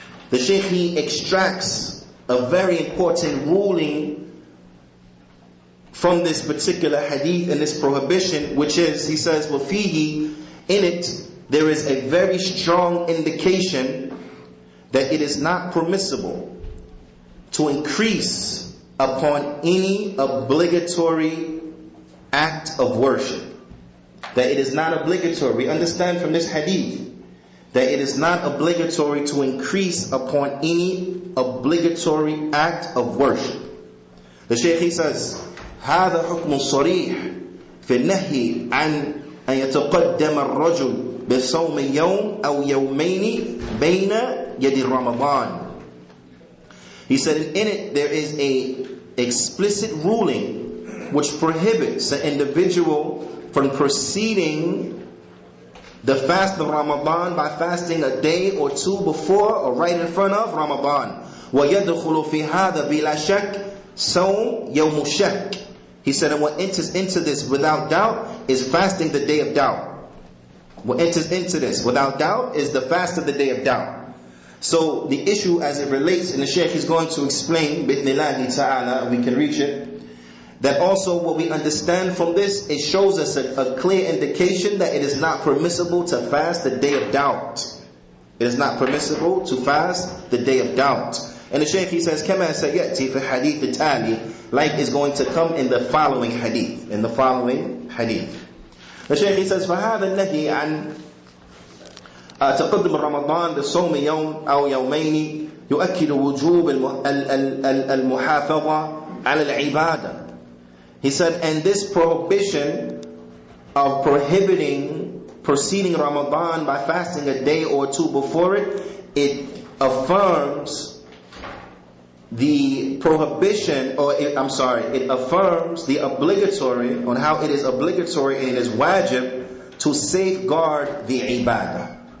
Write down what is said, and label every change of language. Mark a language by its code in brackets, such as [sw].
[en] The Shaykh, he extracts a very important ruling from this particular hadith and this prohibition, which is, he says, [ar] وَفِيهِ, [en] in it there is a very strong indication that it is not permissible to increase upon any obligatory act of worship. That it is not obligatory. We understand from this hadith that it is not obligatory to increase upon any obligatory act of worship. The Shaykh, he says, [ar] هذا حكم صريح في النهي عن أن يتقدم الرجل بصوم يوم أو يومين بين يد رمضان. [en] He said, in it there is a explicit ruling which prohibits the individual from preceding the fast of Ramadan by fasting a day or 2 before or right in front of Ramadan. [ar] وَيَدْخُلُ فِي هَذَا بِلَا شَكٍّ صَوْمُ يَوْمُ الشَّكِّ. [en] He said, and what enters into this without doubt is fasting the day of doubt. What enters into this without doubt is the fast of the day of doubt. So the issue as it relates, and the Shaykh is going to explain, Bidnillahi ta'ala, we can reach it, that also what we understand from this, it shows us a clear indication that it is not permissible to fast the day of doubt. It is not permissible to fast the day of doubt. And the Shaykh, he says, [ar] كما سيأتي في الحديث التالي, [en] like is going to come in the following hadith. In the following hadith. The Shaykh, he says, [ar] فهذا النهي عن تقدم رمضان بصوم يوم أو يومين يؤكد وجوب المحافظة على العبادة. [en] He said, and this prohibition of prohibiting preceding Ramadan by fasting a day or 2 before it, it affirms the prohibition, or it affirms the obligatory, on how it is obligatory and it is wajib to safeguard the ibadah.